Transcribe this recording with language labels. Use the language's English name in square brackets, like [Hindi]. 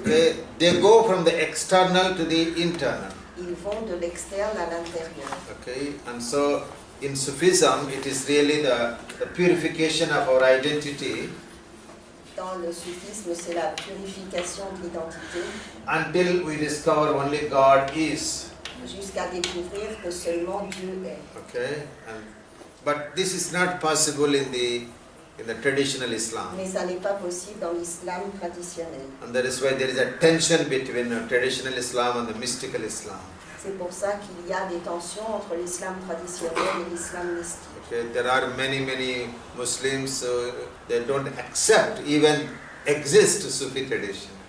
[English] okay, they go from the external to the internal. [French] ils vont de l'externe à l'intérieur. [English] Okay, and so in Sufism, it is really the purification of our identity [French] Dans le soufisme, c'est la purification de l'identité [English] until we discover only God is. [French] jusqu'à découvrir que seulement Dieu est. [English] Okay, but this is not possible in the traditional Islam, [French] Mais ça n'est pas possible dans l'islam traditionnel. [English] and that is why there is a tension between traditional Islam and the mystical Islam. [French] C'est pour ça qu'il y a des tensions entre l'islam traditionnel et l'islam mystique. [English] Okay, there are many Muslims they don't accept even exist Sufi tradition.